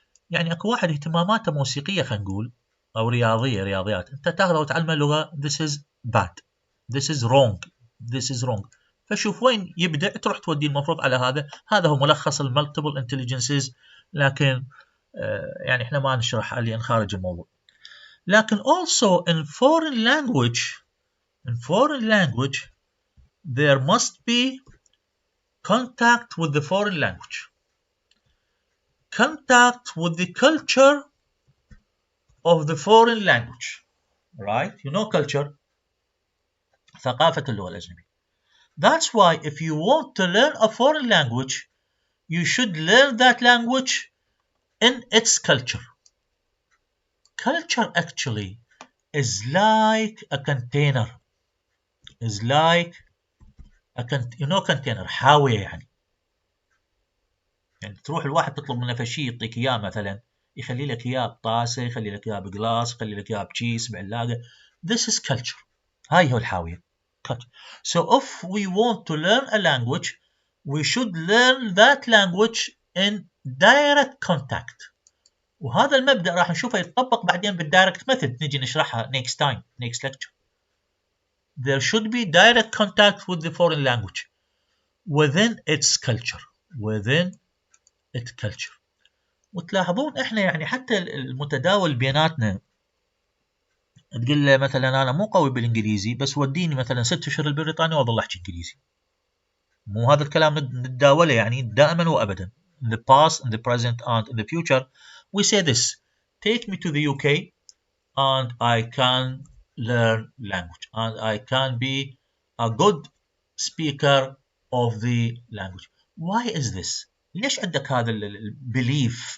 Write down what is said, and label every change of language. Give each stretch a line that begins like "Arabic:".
Arabic: يعني اكو واحد اهتماماته موسيقيه خلينا نقول او رياضيات، انت تاخذه وتعلمه لغه،
English: this is bad, this is wrong.
Arabic: فشوف وين يبدا تروح توديه المفروض على هذا هو ملخص المالتيبل انتليجنسز. لكن يعني احنا ما نشرح حاليا خارج الموضوع.
English: لكن also in foreign language there must be contact with the foreign language, contact with the culture of the foreign language, right? You know culture,
Arabic: ثقافة اللغة الأجنبية.
English: That's why if you want to learn a foreign language, you should learn that language in its culture. Culture actually is like a container,
Arabic: كونتينر حاويه يعني تروح الواحد تطلب منه فشي يعطيك اياه، مثلا يخلي لك اياه بطاسه، يخلي لك اياه بقلاص، يخلي لك اياه بكيس بعلاقه.
English: This is culture.
Arabic: هاي هو الحاويه. culture.
English: So if we want to learn a language, we should learn that language in direct contact.
Arabic: وهذا المبدأ راح نشوفه يتطبق بعدين بالدايركت ميثود، نجي نشرحها
English: next time, next lecture. There should be direct contact with the foreign language within its culture. within its culture.
Arabic: وتلاحظون احنا يعني حتى المتداول بيناتنا، تقول له مثلا انا مو قوي بالانجليزي بس وديني مثلا 6 اشهر البريطاني واظل احكي انجليزي. مو هذا الكلام نتداوله يعني دائما وابدا.
English: In the past, in the present and in the future we say this: take me to the UK and I can learn language and I can be a good speaker of the language. Why is this?
Arabic: ليش عندك هذا belief?